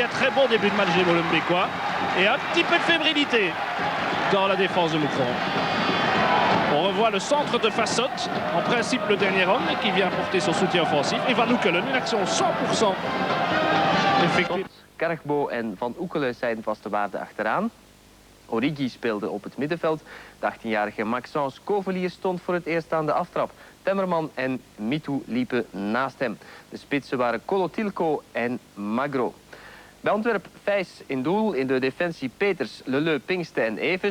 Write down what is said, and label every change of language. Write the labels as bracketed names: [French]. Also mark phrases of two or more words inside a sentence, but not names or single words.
[French] Très bon début de match des Molenbeekois. Et un petit peu de fébrilité dans la défense de Moucron. On revoit le centre de Fassot, en principe le dernier homme qui vient apporter son soutien offensif. Et Van Oekelen, une action 100% effectuée. [Dutch] Carbo en Van Oekelen zijn vaste waarden achteraan. Origi speelde op het middenveld. De 18-jarige Maxence Covelier stond voor het eerst aan de aftrap. Temmerman en MeToo liepen naast hem. De spitsen waren Kolotilko en Magro. Bij Antwerp Vijs in doel, in de defensie Peters, Leleu, Pinkste en Evers.